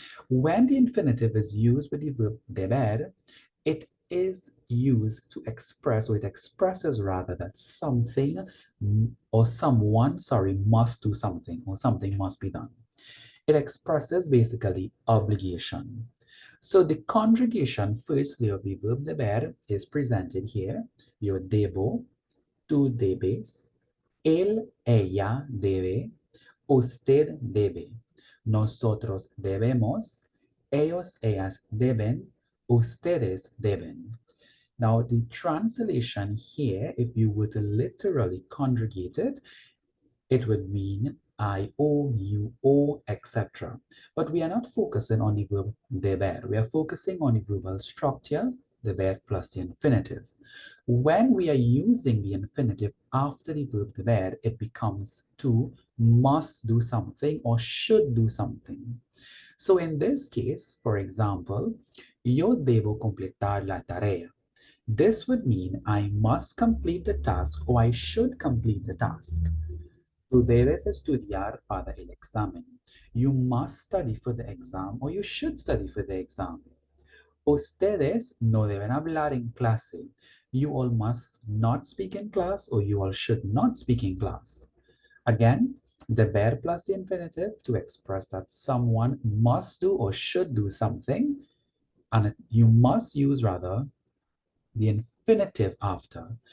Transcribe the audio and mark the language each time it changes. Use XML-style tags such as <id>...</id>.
<en>When the infinitive is used with the verb deber, it is used to express, or it expresses rather, that something or someone, must do something, or something must be done. It expresses basically obligation. So the conjugation firstly of the verb deber is presented here.</en> <es>Yo debo, tú debes, él, ella debe, usted debe, nosotros debemos, ellos, ellas deben, ustedes deben.</es> <en>Now, the translation here, if you were to literally conjugate it, it would mean I owe, you owe, etc. But we are not focusing on the verb deber. We are focusing on the verbal structure, deber plus the infinitive. When we are using the infinitive after the verb deber, it becomes to, must do something or should do something. So in this case, for example,</en> <es>yo debo completar la tarea.</es> <en>This would mean I must complete the task or I should complete the task.</en> <es>Tú debes estudiar para el examen.</es> <en>You must study for the exam or you should study for the exam.</en> <es>Ustedes no deben hablar en clase.</es> <en>You all must not speak in class or you all should not speak in class. Again, the verb plus the infinitive to express that someone must do or should do something, and you must use rather the infinitive after.</en>